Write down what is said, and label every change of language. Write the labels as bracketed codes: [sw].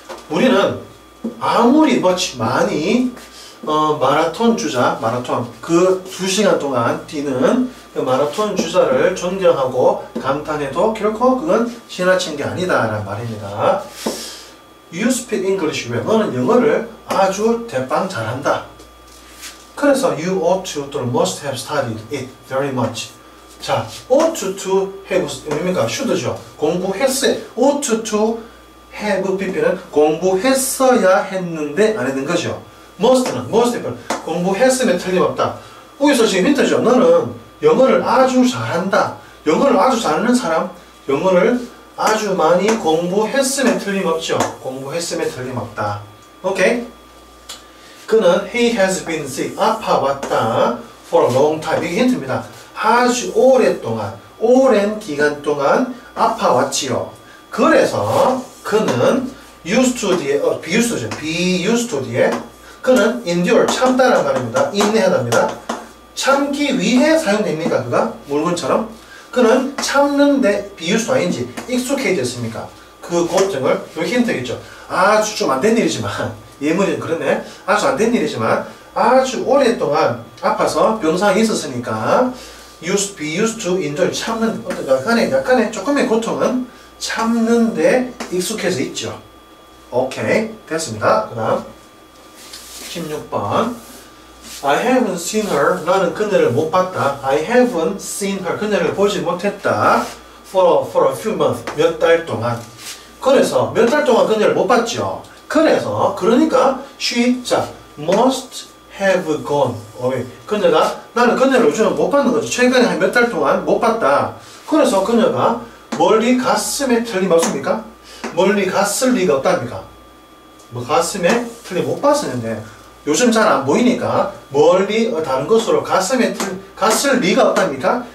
[ko] 우리는 아무리 많이 마라톤 그 2시간 동안 뛰는 그 마라톤 주자를 존경하고 감탄해도 결코 그건 지나친 게 아니다 라는 말입니다. [en] You speak English well. [ko] 너는 영어를 아주 대빵 잘한다. [en] 그래서 you ought to 또는 must have studied it very much. [ko] 자, ought to have 뭡니까? should죠. ought to have pp는 공부했어야 했는데 안 했는 거죠. must have 공부했으면 틀림없다. 여기서 지금 힌트죠. 너는 영어를 아주 잘한다. 영어를 아주 잘하는 사람, 영어를 아주 많이 공부했으면 틀림없죠. 공부했으면 틀림없다. 오케이? [en] 그는 he has been sick. [ko] 아파왔다. [en] for a long time. [ko] 이게 힌트입니다. 아주 오랫동안, 오랜 기간 동안 아파왔지요. 그래서 그는 used to 뒤에, be used to 뒤에 그는 endure, 참다라는 말입니다. 인내하답니다. 참기 위해 사용됩니까? 그가? 물건처럼? 그는 참는데 be used to ing, 익숙해졌습니까? 그 고통을, 여기 힌트겠죠. 아주 좀 안 된 일이지만, 예문이 그렇네. 아주 안 된 일이지만, 아주 오랫동안 아파서 병상에 있었으니까, be used to endure, 참는, 약간의 조금의 고통은 참는데 익숙해져 있죠. 오케이. 됐습니다. 그 다음. 16번. [en] I haven't seen her. [ko] 나는 그녀를 못 봤다. [en] I haven't seen her. [ko] 그녀를 보지 못했다. [en] For a few months. [ko] 몇 달 동안. 그래서 몇 달 동안 그녀를 못 봤죠. [en] 그러니까 she must have gone away. [ko] 나는 그녀를 요즘 못 봤는 거죠. 최근에 한 몇 달 동안 못 봤다. 그래서 그녀가 멀리 갔음에 틀림없습니까? 멀리 갔을 리가 없답니까? 뭐 갔음에 못 봤었는데 요즘 잘 안 보이니까 멀리 다른 곳으로 갔을 리가 없답니까?